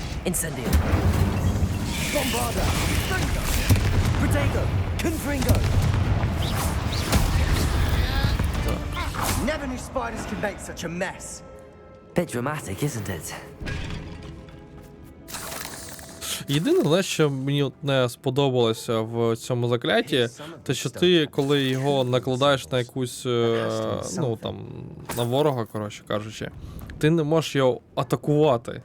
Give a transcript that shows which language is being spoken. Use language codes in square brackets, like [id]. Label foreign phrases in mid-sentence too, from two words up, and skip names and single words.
[la] Incendio. Bombarda. Fringo. Protego. Confringo. [en] Never knew spiders could make such a mess. Bit dramatic, isn't it? [uk] Єдине, що мені не сподобалося в цьому закляті, те, що ти, коли його накладаєш на якусь, ну там, на ворога, коротше кажучи, ти не можеш його атакувати.